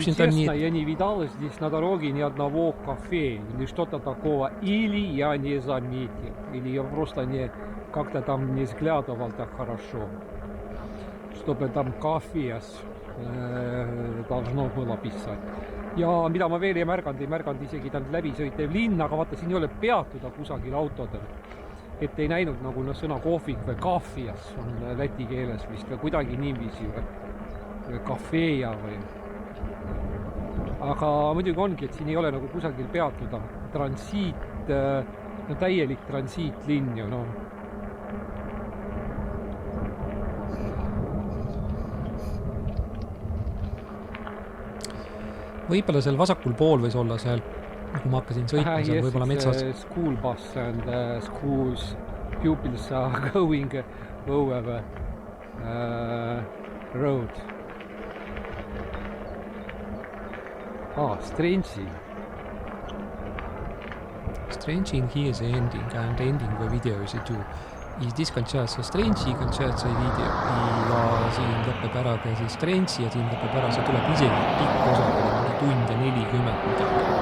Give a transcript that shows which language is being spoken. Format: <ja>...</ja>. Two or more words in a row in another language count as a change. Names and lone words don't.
<ru>в общем-то, честно, нет. я не видал здесь на дороге ни одного кафе или что-то такого. Или я не заметил, или я просто не как-то там не взглядывал так хорошо, чтобы там кafes должно было pissata.</ru> <et>Ja mida ma veel ei märganud isegi ta läbisõitev linn, aga vaata, siin ei ole peatuda kusagil autodel. Et ei näinud nagu sõna kohvik või kafias on läti keeles vist või kuidagi niiviisi või kafeja või. Aga muidugi ongi, et siin ei ole nagu kusagil peatuda. Transiit, no täielik transiitlinn ju, no. Võib-olla seal vasakul pool võis olla seal, kui ma hakkasin sõitma seal, võib-olla metsas.</et> <en>School bus and schools pupils are going over road. Strange. Strange in here is ending, and ending the video is too.</en> <ru>И здесь кончается Strange, кончается видео.</ru> <et>Ja siin lõpeb ära ka siis Strange ja siin lõpeb ära, see tuleb isegi pikk osa, tund ja 40 midagi.</et>